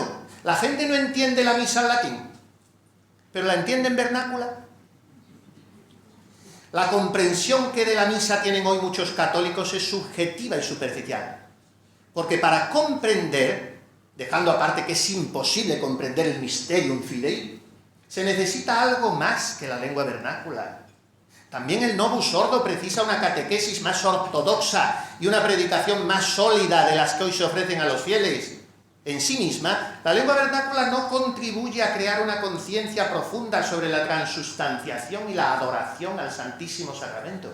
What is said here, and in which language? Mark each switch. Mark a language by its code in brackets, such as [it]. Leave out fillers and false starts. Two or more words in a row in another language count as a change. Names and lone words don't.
[es] La gente no entiende la misa en latín, pero la entiende en vernácula. La comprensión que de la misa tienen hoy muchos católicos es subjetiva y superficial, porque para comprender, dejando aparte que es imposible comprender el [la] mysterium fidei, [es] se necesita algo más que la lengua vernácula. También el [la] Novus Ordo [es] precisa una catequesis más ortodoxa y una predicación más sólida de las que hoy se ofrecen a los fieles. En sí misma, la lengua vernácula no contribuye a crear una conciencia profunda sobre la transustanciación y la adoración al Santísimo Sacramento.